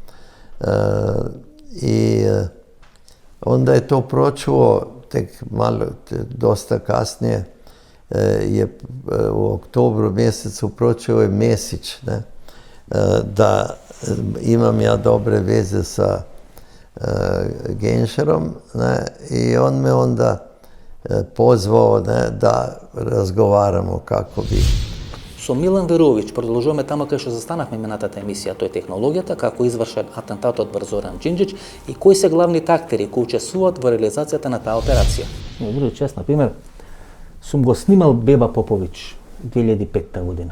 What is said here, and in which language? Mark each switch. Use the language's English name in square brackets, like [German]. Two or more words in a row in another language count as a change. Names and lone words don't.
[Croatian] i onda je to pročuo tek malo, dosta kasnije, je u oktobru mjesecu pročuo je Mesić, da imam ja dobre veze sa Genscherom, i on me onda pozvao da razgovaramo kako bi. [Macedonian] Со Милан Верович продолжуваме тамо кај што застанавме минатата емисија, тоа е технологијата, како извршен атентатот врз Зоран Џинџич и кои се главните актери кои учествуваат во реализацијата на таа операција. Добро, чест, на пример, сум го снимал Беба Попович 2005 година.